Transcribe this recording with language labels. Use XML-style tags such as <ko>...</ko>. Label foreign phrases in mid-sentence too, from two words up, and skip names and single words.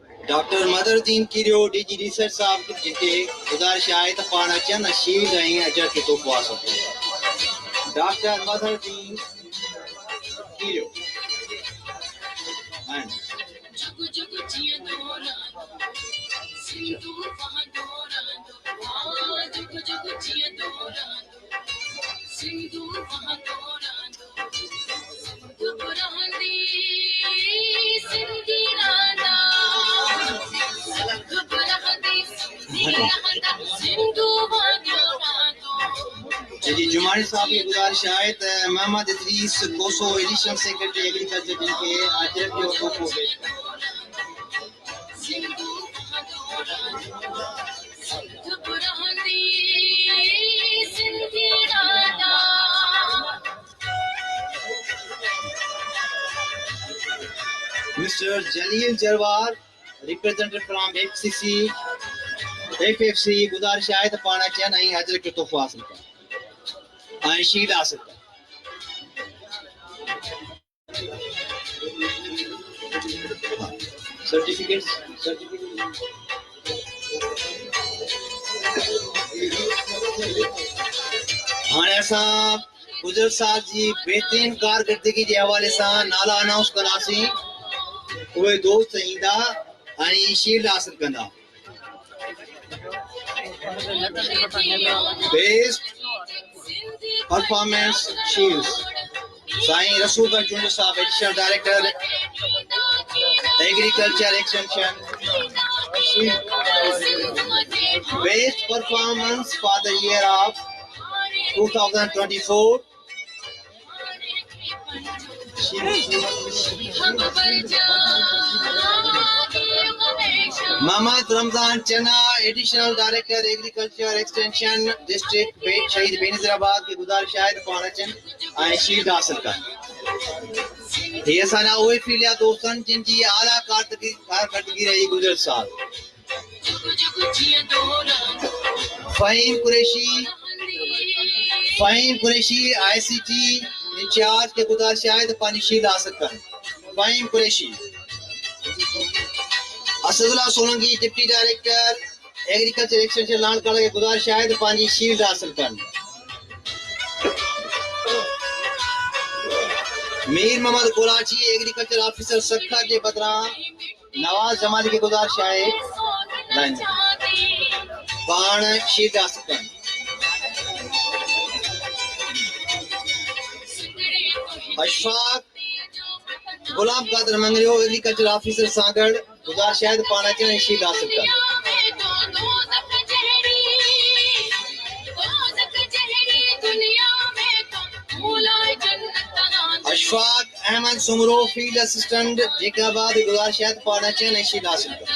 <sd>डॉक्टर मदरुद्दीन कीरियो</sd> <en>DG Research</en> <sd>साहब जिनके गुजारिश आहे त पाण अचनि शील्ड ऐं अजर खे तोहफ़ो हासिल कनि। डॉक्टर मदरुद्दीन कीरियो जुग जुग जिया दौरान सिंधु वहां दौरान जुग जुग जिया दौरान सिंधु वहां दौरान सिंधु रहंदी सिंधी रांदा सिंधु रहंदी सिंधी रांदा सिंधु वहां दौरान जी जुमानी साहब की गुजारिश आहे त मोहम्मद इदरीस कोसो</sd> <en>Additional Secretary Agriculture</en> <sd>जिनके अजर जो तोहफ़ो पेश कनि। सिंधु वहां दौरान सिंधु रहंदी सिंधी रांदा Mr. Jalil Jarwar,</sd> <en>representative from FFC,</en> <sd>गुजारिश आहे त पाण अचनि ऐं अजर जो तोहफ़ो हासिल कनि ऐं शील्ड हासिल कनि। सर्टिफिकेट्स हाणे असां गुजर साहब जी बहितरीन कारकर्दगी जे हवाले सां नाला अनाउंस कंदासीं। उहे दोस्त ईंदा ऐं शील्ड हासिल कंदा।</sd> <en>Best Performance Shields</en> <sd>साईं रसूलगंज चुंड साहब</sd> <en>Additional Director Agriculture Extension. Best Performance for the Year of 2024</en> <sd>मोहम्मद रमजान चना</sd> <en>Additional Director Agriculture Extension District</en> <sd>शहीद बेनज़ीराबाद की गुजारिश आहे त पाण अचनि ऐं शील्ड हासिल कनि। हे असांजा उहे फीलिया दोस्त आहिनि जिन जी आला कारकर्दगी रही गुज़िरियल साल। फ़हीम कुरैशी</sd> <en>ICT Incharge</en> <sd>के गुजारिश आहे त पंहिंजी शील्ड हासिल कनि। फ़हीम कुरैशी। असदुल्ला सोलंकी</sd> <en>Deputy Director Agriculture Extension</en> <sd>लाणकाड़ा के गुजारिश आहे त पंहिंजी शील्ड हासिल कनि। मीर मोहम्मद कोलाची</sd> <en>Agriculture Officer</en> <sd>सखा जे बदिरां नवाज़ जमाली के गुजारिश आहे पाण शील्ड हासिल कनि। अशफाक गुलाम कादर मंगरियो</sd> <en>Agriculture Officer</en> <sd>सां गॾु गुजारिश आहे त पाण अचनि ऐं शील्ड हासिल कनि। अशफाक अहमद सुमरो</sd> <en>Field Assistant</en> <sd>जेकाबाद गुजारिश है तो पाण अचनि ऐं शील्ड हासिल कनि।</sd>